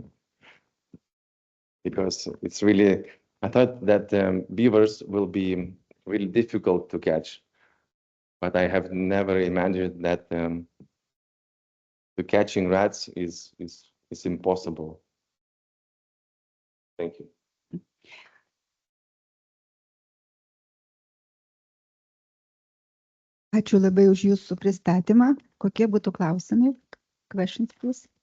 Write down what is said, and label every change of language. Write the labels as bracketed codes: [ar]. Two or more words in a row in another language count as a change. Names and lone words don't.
[en] Because it's really, I thought that beavers will be really difficult to catch, but I have never imagined that catching rats is impossible. Thank you. [lt] Ačiū labai už jūsų pristatymą. Kokie būtų klausimai? [en] Questions, please.